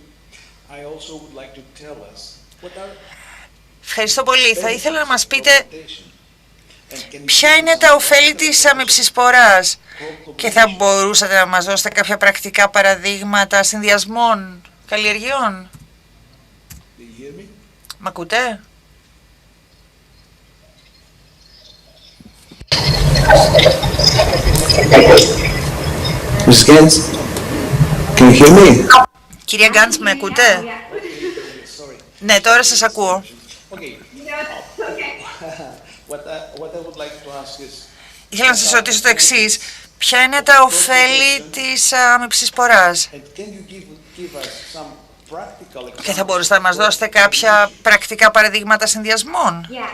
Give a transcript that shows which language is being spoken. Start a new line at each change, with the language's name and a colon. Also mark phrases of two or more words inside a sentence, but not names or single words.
Greek: Ευχαριστώ πολύ. Θα ήθελα να μας πείτε ποια είναι τα ωφέλη της αμυψισποράς και θα μπορούσατε να μας δώσετε κάποια πρακτικά παραδείγματα συνδυασμών καλλιεργειών. Μ' ακούτε?
English: Mrs. Gantz, can you hear me?
Greek: Κυρία Γκάντς, με ακούτε? Ναι, τώρα σας ακούω. Ήθελα να σας ρωτήσω το εξής. Ποια είναι τα ωφέλη της αμυψισποράς? Και θα μπορούσατε να μας δώσετε κάποια πρακτικά παραδείγματα συνδυασμών?